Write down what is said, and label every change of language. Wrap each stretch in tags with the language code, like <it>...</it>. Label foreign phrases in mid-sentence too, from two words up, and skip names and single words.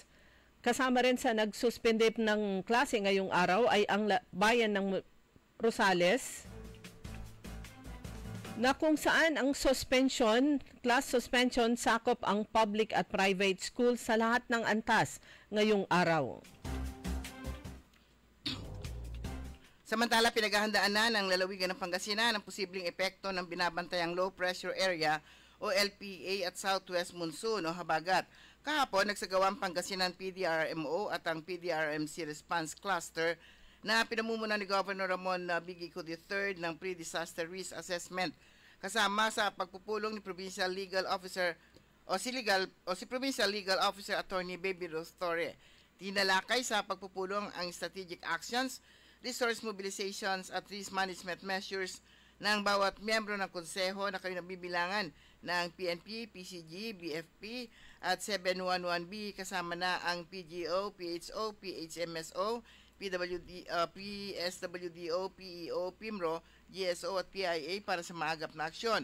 <tl>Kasama rin sa nagsuspende ng klase ngayong araw ay ang bayan ng Rosales na kung saan ang</tl> <en>class suspension</en> <tl>sakop ang public at</tl> <en>private schools</en> <tl>sa lahat ng antas ngayong araw. Samantala, pinaghahandaan na ng lalawigan ng Pangasinan ang posibleng epekto ng binabantayang</tl> <en>low pressure area</en> <tl>o LPA at</tl> <en>southwest monsoon</en> <tl>o habagat. Kahapon, nagsagawa ang Pangasinan PDRMO at ang PDRMC Response Cluster na pinamumuno ni Governor Ramon Bigico III ng</tl> <en>Pre-Disaster Risk Assessment</en> <tl>kasama sa pagpupulong ni</tl> <en>Provincial Legal Officer</en> <tl>si</tl> <en>Provincial Legal Officer</en> <tl>Attorney Baby Ruth Torre. Tinalakay sa pagpupulong ang</tl> <en>strategic actions, resource mobilizations</en> <tl>at</tl> <en>risk management measures</en> <tl>ng bawat miyembro ng konseho na kayo nabibilangan ng PNP, PCG, BFP at 711B kasama na ang PGO, PHO, PHMSO, PSWDO, PEO, PIMRO, GSO at PIA para sa maagap na aksyon.</tl>